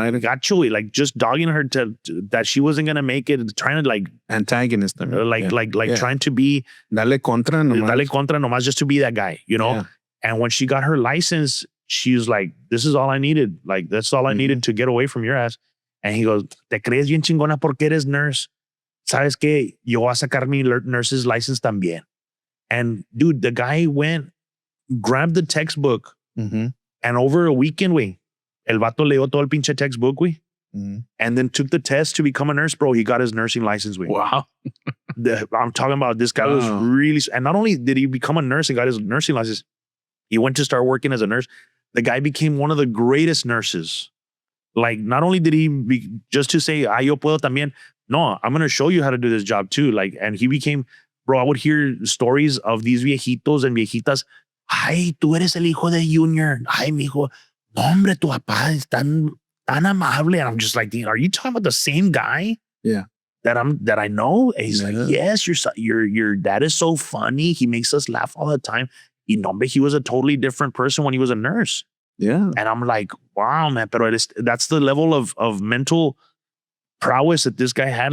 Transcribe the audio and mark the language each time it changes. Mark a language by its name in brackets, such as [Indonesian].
[English] gacho, like just dogging her to that she wasn't gonna make it, trying to like antagonist, trying to be [Spanish] dale contra [English] nomás just to be that guy, you know. Yeah. And when she got her license, she was like, "This is all I needed. Like that's all I needed to get away from your ass." And he goes, [Spanish] "Te crees bien chingona porque eres nurse? Sabes que yo voy a sacar mi nurse's license también." [English] And dude, the guy went, grabbed the textbook, and over a weekend, güey, [Spanish] el vato leyó todo el pinche textbook, güey, [English] and then took the test to become a nurse, bro. He got his nursing license, güey. Wow. I'm talking about this guy was really, and not only did he become a nurse and got his nursing license, he went to start working as a nurse. The guy became one of the greatest nurses. Like, not only did he just to say, [Spanish] yo puedo también. [English] No, I'm going to show you how to do this job too. Like, and he became, bro, I would hear stories of these viejitos and viejitas. [Spanish] Ay, tú eres el hijo de Junior. Ay, mijo. No, hombre, tu papá es tan amable. [English] And I'm just like, are you talking about the same guy? Yeah. That I know? And he's like, yes, your dad is so funny. He makes us laugh all the time. He was a totally different person when he was a nurse. Yeah. And I'm like, wow, man. Pero that's the level of mental prowess that this guy had.